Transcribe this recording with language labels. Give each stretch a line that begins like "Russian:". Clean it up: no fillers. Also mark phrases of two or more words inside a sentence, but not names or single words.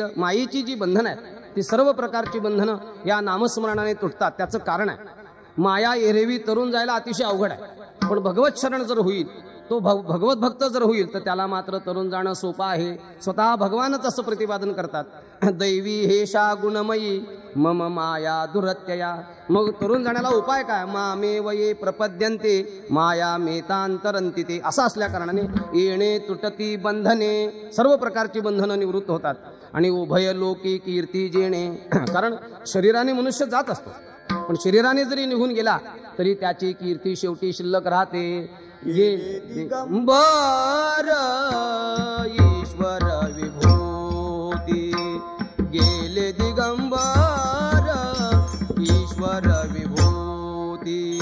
Marathi: मायेची जी बंधन आहे ती सर्व प्रकारची बंधनं या नामस्मरणाने तुटतात. त्याचं कारण आहे, माया एरवी तरुण जायला अतिशय अवघड आहे, पण भगवत शरण जर होईल, तो भगवत भक्त जर होईल तर त्याला मात्र तरुण जाणं सोपं आहे. स्वतः भगवानच असं प्रतिपादन करतात,
Sanskrit: दैवी हेशा गुणमयी मम माया दुरत्यया.
Marathi: मग तरुण जाण्याला उपाय काय?
Sanskrit: मामे वये प्रपद्यन्ते माया मेतांतरंती ते.
Marathi: असं असल्या कारणाने येणे तुटती बंधने, सर्व प्रकारची बंधनं निवृत्त होतात. आणि उभय लोकी कीर्ती जेणे, कारण शरीराने मनुष्य जात असतो, पण शरीराने जरी निघून गेला तरी त्याची कीर्ती शेवटी शिल्लक राहते. ये दिगंबर ईश्वर विभूती, गेले दिगंबर ईश्वर विभूती.